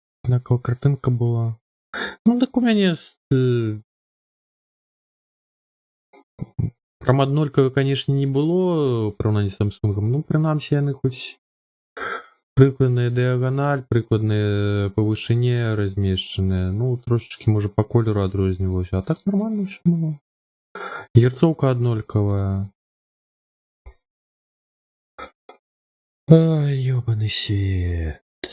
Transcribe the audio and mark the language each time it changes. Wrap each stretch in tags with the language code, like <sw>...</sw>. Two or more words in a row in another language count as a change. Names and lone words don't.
<uk>однакова картинка була.</uk> <be>Ну, так у мене прям аднолькавы, конечно, не было ў параўнанні з Samsung. Ну, прынамсі, яны хоць прыкладная дыяганаль, прыкладная па вышыні размешчаныя. Ну, трошачкі, можа, па колеру адрознівалася. А так нормально ўсё было. Герцоўка аднолькавая. Ай, ёбаны свет.</be>